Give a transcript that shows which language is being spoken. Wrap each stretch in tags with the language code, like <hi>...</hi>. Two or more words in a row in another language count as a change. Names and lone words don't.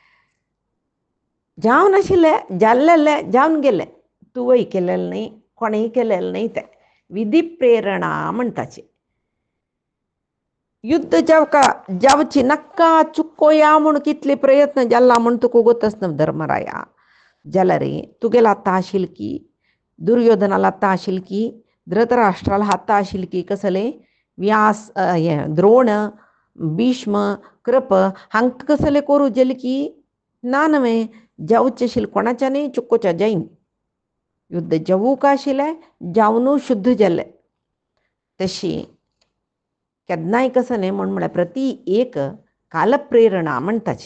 <kok>जावन आशिल्लें जाल्लेलें जावन गेलें तुवें केलेलें न्हय कोणेंय केलेलें न्हय तें विधी प्रेरणा म्हणटाची. युद्ध जावची नाका चुकोया म्हूण कितले प्रयत्न जाल्ला म्हूण तुका गोतच न्हय धर्मराया. जाल्यार तुगेलो आतां आशिल्ली की दुर्योधनाला आतां आशिल्ली की धृतराष्ट्राला आतां आशिल्ली की कसलें व्यास द्रोण भीष्म कृप हांकां कसलें करूं जालें की ना न्हय जावचें आशिल्लें कोणाच्यानय चुकोवचें जायना. युद्ध जावूंक आशिल्लें जावनूय शुद्ध जाल्लें. तशी केन्नाय कसं न्हय म्हळ्यार प्रती एक कालप्रेरणा म्हणटाची.</kok>